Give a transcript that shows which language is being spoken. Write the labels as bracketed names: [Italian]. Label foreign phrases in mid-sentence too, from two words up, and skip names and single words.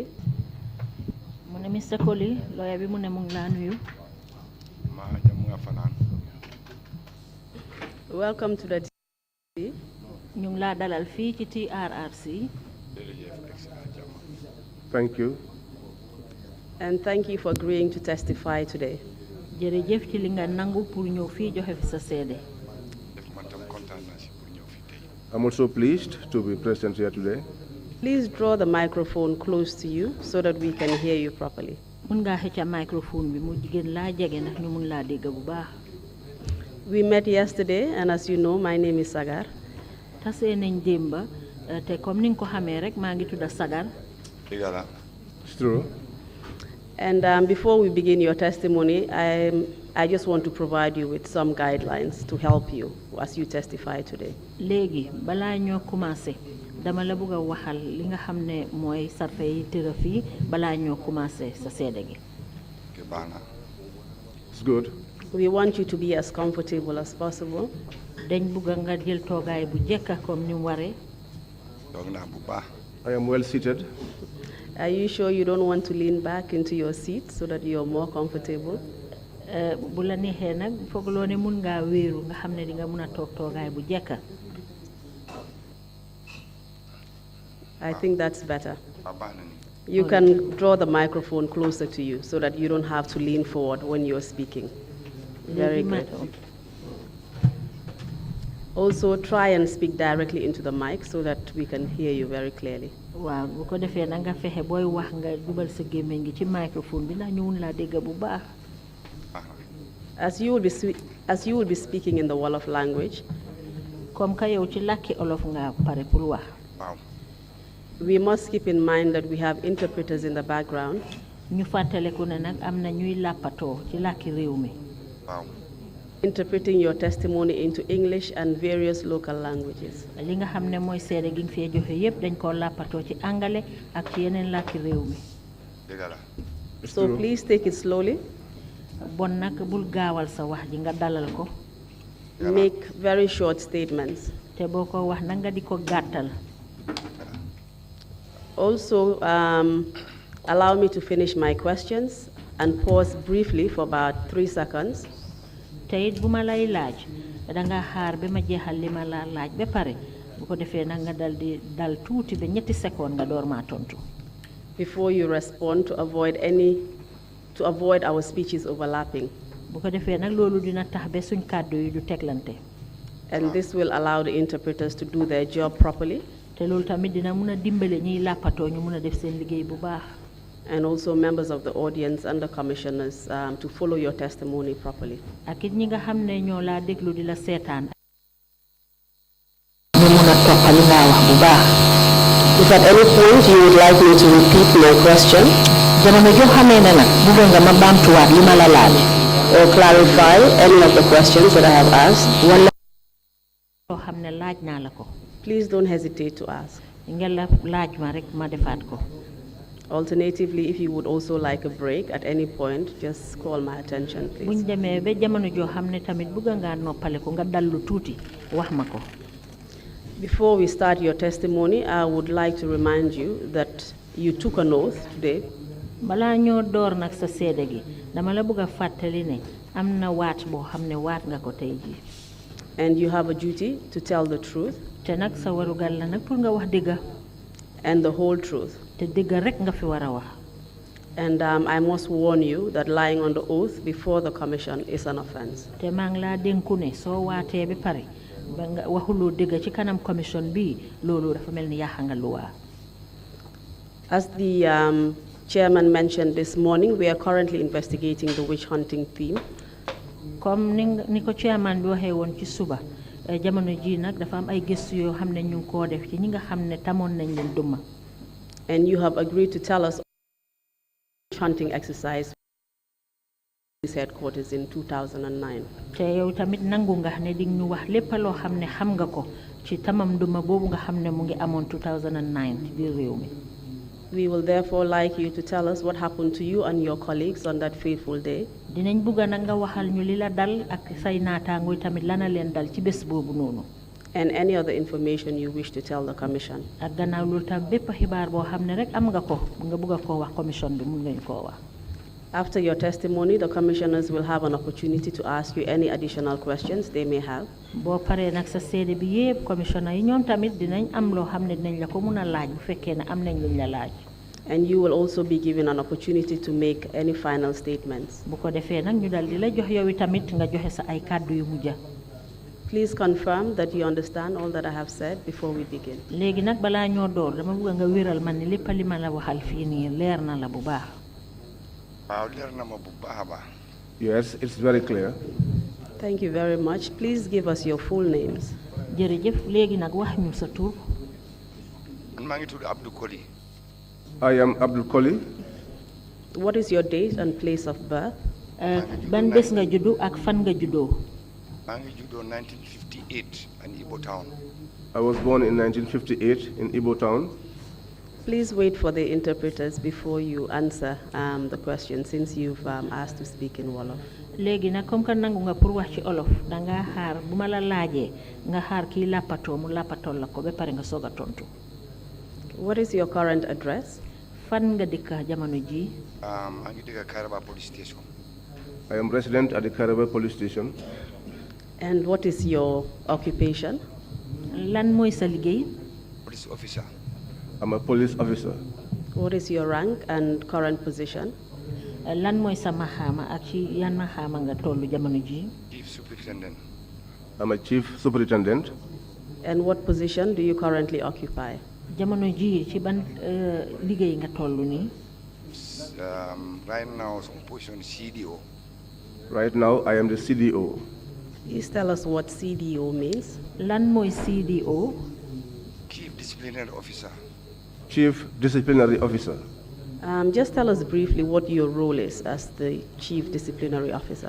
[Wolof] mu ne Mr. Colley lawyer bi mu ne mu ngi laa nuyu maa jam nga fanaan [English] Welcome to the TRRC. [Wolof] ñu ngi laa dalal fii ci TRRC [English] Thank you. And thank you for agreeing to testify today. [Wolof] jërëjëf ci li nga nangu pour ñëw fii joxe fi sa seede def man tam kontaan naa si pour ñëw fi tey [English] I'm also pleased to be present here today. Please draw the microphone close to you so that we can hear you properly. [Wolof] mun ngaa xëcca microphone bi mu jigéen laa jege ndax ñu mun laa dégg bu baax [English] We met yesterday, and as you know, my name is Sagar. [Wolof] tasee nañ démba te comme ni nga ko xamee rek maa ngi tudda Sagar dëgg la [English] It's true. And before we begin your testimony, I just want to provide you with some guidelines to help you as you testify today. [Wolof] léegi balaa ñoo commencé dama la bëgg a waxal li nga xam ne mooy sarfe yi tëra fii balaa ñoo commencé sa seede gi ke baax na [English] It's good. We want you to be as comfortable as possible. [Wolof] dañ bëgg nga jël toogaay bu jekka comme ni mu waree toog naa bu baax [English] I am well seated. Are you sure you don't want to lean back into your seat so that you're more comfortable? [Wolof] bu la neexee nag foogloo ne mun ngaa wéeru nga xam ne di nga mun a toog toogaay bu jekka [English] I think that's better. [Wolof] waaw baax na ni [English] You can draw the microphone closer to you so that you don't have to lean forward when you're speaking. Very [Wolof] Léegi [English] good. Also, try and speak directly into the mic so that we can hear you very clearly. [Wolof] waaw bu ko defee na nga fexe booy wax nga jubal sa gémmiñ gi ci microphone bi ndax ñu mun laa dégg bu baax baax na [English] As you will be speaking in the Wolof language, [Wolof] comme ka yow ci làkki olof nga pare pour wax waaw [English] We must keep in mind that we have interpreters in the background. [Wolof] ñu fàttaleku ne nag am na ñuy làppatoo ci làkki réew mi. waaw [English] Interpreting your testimony into English and various local languages. [Wolof] li nga xam ne mooy seede gi nga fee joxe yépp dañ koo làppatoo ci angale ak ci yeneen làkki réew mi. dëgg la [English] So please take it slowly. [Wolof] bon nag bul gaawal sa wax ji nga dalal ko. [English] Make very short statements. [Wolof] te boo ko wax na nga di ko gàttal. [English] Also, allow me to finish my questions and pause briefly for about 3 seconds. [Wolof] te it bu ma lay laaj danga xaar ba ma jeexal li ma la laaj ba pare bu ko defee nag nga dal tuuti ba ñetti seconde nga door maa tontu. [English] Before you respond to avoid our speeches overlapping. [Wolof] bu ko defee nag loolu dina tax ba suñ kàddu yi du teglante. [English] And this will allow the interpreters to do their job properly. [Wolof] te loolu tamit dina mun a dimbale ñiy làppatoo ñu mun a def seen liggéey bu baax. [English] And also members of the audience and the commissioners to follow your testimony properly. [Wolof] ak it ñi nga xam ne ñoo laa déglu di la seetaan. ñu mun a toppali ngaa wax bu baax. [English] If at any point you would like me to repeat my question, [Wolof] jamono joo xamee ne nag bëgg nga ma baamtuwaat li ma la laaj. [English] or clarify any of the questions that I have asked, [Wolof] wala loo xam ne laaj naa la ko. [English] please don't hesitate to ask. [Wolof] ngeen la laaj ma rek ma defaat ko. [English] Alternatively, if you would also like a break at any point, just call my attention, please. [Wolof] buñ demee ba jamono joo xam ne tamit bëgg ngaa noppale ko nga dallu tuuti wax ma ko. [English] Before we start your testimony, I would like to remind you that you took an oath today. [Wolof] balaa ñoo door nag sa seede gi dama la bëgg a fàttali ne am na waat boo xam ne waat nga ko tey jii. [English] And you have a duty to tell the truth [Wolof] te nag sa warugal la nag pour nga wax dëgga. [English] and the whole truth. [Wolof] te dëgga rek nga fi war a wax. [English] And I must warn you that lying on the oath before the commission is an offense. [Wolof] te maa ngi laa dénku ne soo waatee ba pare ba nga waxuloo dëgga ci kanam commission bi loolu dafa mel ni yàq nga luwaa. [English] As the chairman mentioned this morning, we are currently investigating the witch hunting theme. [Wolof] comme ni ko chairman bi waxee woon ci suba jamono ji nag dafa am ay gëstu yoo xam ne ñu ngi koo def ci ñi nga xam ne tamoon nañ leen duma. [English] And you have agreed to tell us witch hunting exercise headquarters in 2009. [Wolof] te yow tamit nangu nga ne di ñu wax lépp loo xam ne xam nga ko ci tamam duma boobu nga xam ne mu ngi amoon 2009 ci biir réew mi. [English] We will therefore like you to tell us what happened to you and your colleagues on that fateful day. [Wolof] dinañ bugga nag nga waxal ñu li la dal ak say naataangoo tamit lana leen dal ci bés boobu noonu. [English] And any other information you wish to tell the commission. [Wolof] ak gannaaw loolu tam bépp xibaar boo xam ne rek am nga ko nga bugg a koo wax commission bi mun ngañ koo wax. [English] After your testimony, the commissioners will have an opportunity to ask you any additional questions they may have. [Wolof] boo paree nag sa seede bi yépp commissioner yi ñoom tamit dinañ am loo xam ne dinañ la ko mun a laaj bu fekkee ne am nañ luñ la laaj. [English] And you will also be given an opportunity to make any final statements. [Wolof] bu ko defee nag ñu dal di la jox yow tamit nga joxe sa ay kàddu yu mujja. [English] Please confirm that you understand all that I have said before we begin. [Wolof] léegi nag balaa ñoo door dama bëgg nga wéral man ni lépp li ma la waxal fii nii leer na la bu baax. waaw leer na ma bu baax a baax. [English] Yes, it's very clear. Thank you very much. Please give us your full names. [Wolof] jërëjëf léegi nag wax ñu sa tur. man maa ngi tudd Abdou Colley. [English] I am Abdou Colley. What is your date and place of birth? [Wolof] ban bés nga juddu ak fan nga juddoo. maa ngi juddoo 1958 in Ibo Town. [English] I was born in 1958 in Ibo Town. Please wait for the interpreters before you answer the question, since you've asked to speak in Wolof. [Wolof] léegi nag [French] comme que [Wolof] nangu nga pour wax ci olof danga xaar bu ma la laajee nga xaar kii làppatoo mu làppatool la ko ba pare nga soog a tontu. [English] What is your current address? [Wolof] fan nga dëkk jamono ji. maa ngi dëkk Kairaba [English] police station. I am resident at the Kairaba police station. And what is your occupation? [Wolof] lan mooy sa liggéey. [English] police officer. I'm a police officer. What is your rank and current position? [Wolof] lan mooy sa maxaama ak ci yan maxaama nga tollu jamono ji. [English] chief superintendent. I'm a chief superintendent. And what position do you currently occupy? [Wolof] jamono ji ci ban liggéey nga tollu nii. [English] Right now some position CDO. Right now, I am the CDO. Please tell us what CDO means. [Wolof] lan mooy CDO. [English] chief disciplinary officer. Chief Disciplinary Officer. Just tell us briefly what your role is as the Chief Disciplinary Officer.